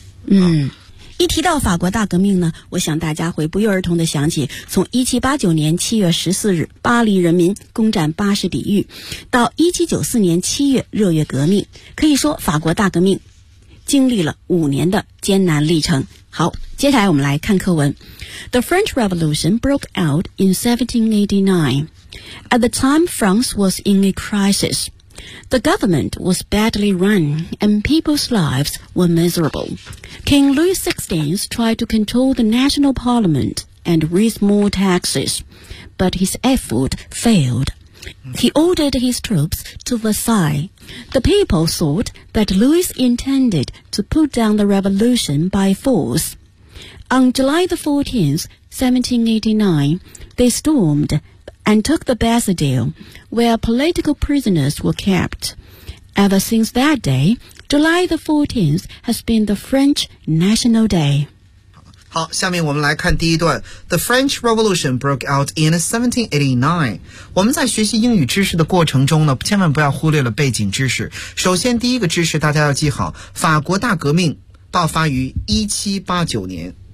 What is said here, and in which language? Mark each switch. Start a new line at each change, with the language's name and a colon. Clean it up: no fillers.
Chinese: 嗯，一提到法国大革命呢，我想大家会不约而同的想起从1789年7月14日巴黎人民攻占巴士底狱，到1794年7月热月革命。可以说法国大革命经历了五年的艰难历程。好，接下来我们来看课文。
English: The French Revolution broke out in 1789. At the time, France was in a crisis. The government was badly run and people's lives were miserable. King Louis XVI tried to control the national parliament and raise more taxes, but his effort failed. He ordered his troops to Versailles. The people thought that Louis intended to put down the revolution by force. On July the 14th, 1789, they stormed and took the Bastille, where political prisoners were kept. Ever since that day, July the 14th has been the French National Day.
Chinese: 好，下面我们来看第一段。
English: The French Revolution broke out in 1789.
Chinese: 我们在学习英语知识的过程中呢，千万不要忽略了背景知识。首先第一个知识大家要记好，法国大革命爆发于1789年。